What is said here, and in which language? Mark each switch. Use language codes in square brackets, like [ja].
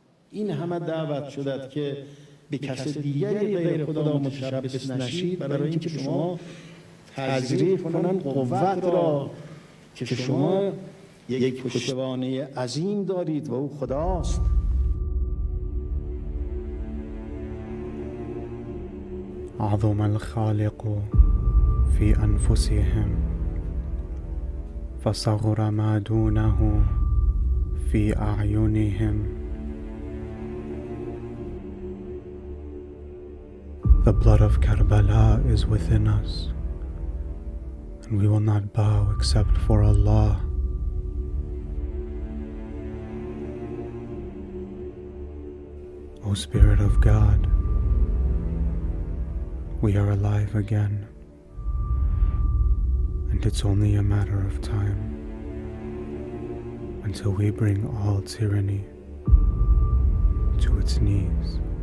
[fa] این همه دعوت شدد که به کس دیگری غیر خدا متشبث نشید برای اینکه شما تذریف کنن قوت را که شما یک پشتوانه عظیم دارید و او خداست. [ar] عظم الخالق في أنفسهم فصغر ما دونه في أعينهم. [en] The blood of Karbala is within us, and we will not bow except for Allah. O Spirit of God, we are alive again, and it's only a matter of time until we bring all tyranny to its knees.